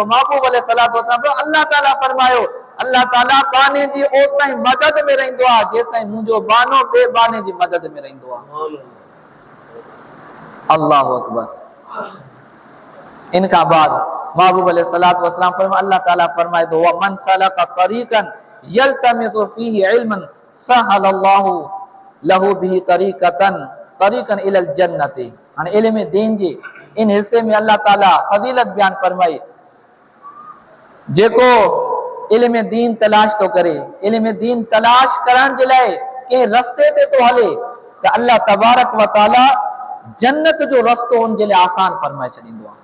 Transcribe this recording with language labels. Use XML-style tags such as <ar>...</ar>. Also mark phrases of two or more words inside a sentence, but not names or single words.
<sd>महबूब</sd> <ar>عليه الصلاة والسلام</ar> <sd>अल्लाह ताला फरमायो, अल्लाह ताला बाने जी ओसि ताईं मदद में रहंदो आहे जेसि ताईं मुंहिंजो बानो ॿिए बाने जी मदद में रहंदो आहे।</sd> <ar>الله أكبر.</ar> <sd>इन खां बाद महबूब</sd> <ar>عليه الصلاة والسلام</ar> <sd>फरमाए, अल्लाह ताला फरमाए थो,</sd> <ar>ومن سلك طريقا يلتمس فيه علما سهل الله له به طريقا إلى الجنة.</ar> <sd>हाणे इल्म दीन जे इन हिस्से में अल्लाह ताला फज़ीलत बयान फरमाई। जेको इल्म दीन तलाश थो करे, इल्म दीन तलाश करण जे लाइ कंहिं रस्ते ते थो हले त अल्लाह</sd> <ar>تبارك وتعالى</ar> <sd>जन्नत जो रस्तो उनजे लाइ आसान फरमाए छॾींदो आहे।</sd>